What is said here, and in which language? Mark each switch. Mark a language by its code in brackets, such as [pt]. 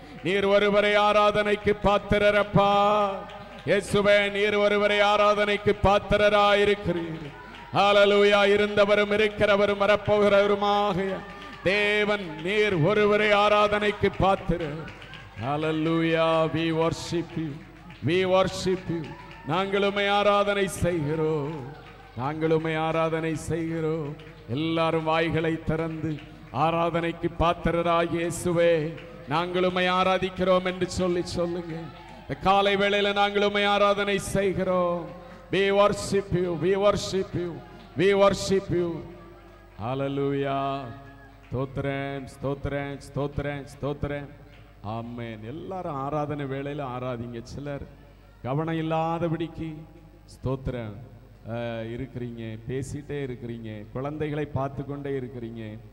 [ta] நீர் ஒருவரை ஆராதனைக்கு பாத்திரரப்பா. இயேசுவே, நீர் ஒருவரை ஆராதனைக்கு பாத்திரராயிருக்கிறீர். ஹல்லேலூயா. இருந்தவரும் இருக்கிறவரும் வரப்போகிறவருமாக தேவன் நீர் ஒருவரை ஆராதனைக்கு பாத்திரர். ஹல்லேலூயா. [en] we worship you, we worship you. [ta] நாங்கள் உம்மை ஆராதனை செய்கிறோம், நாங்கள் உம்மை ஆராதனை செய்கிறோம். எல்லாரும் வாய்களை திறந்து ஆராதனைக்கு பாத்திரராகிய இயேசுவே நாங்கள் உம்மை ஆராதிக்கிறோம் என்று சொல்லுங்க. இந்த காலை வேளையில நாங்கள் உம்மை ஆராதனை செய்கிறோம். [en] We worship you, we worship you, we worship you. Hallelujah. [ta] ஸ்தோத்திரம், ஸ்தோத்திரம், ஸ்தோத்திரம், ஸ்தோத்திரம். ஆமென். எல்லாரும் ஆராதனை வேளையில ஆராதிங்க. சிலர் கவனம் இல்லாதபடிக்கு ஸ்தோத்திரம் இருக்கிறீங்க, பேசிட்டே இருக்கிறீங்க, குழந்தைகளை பார்த்து கொண்டே இருக்கிறீங்க.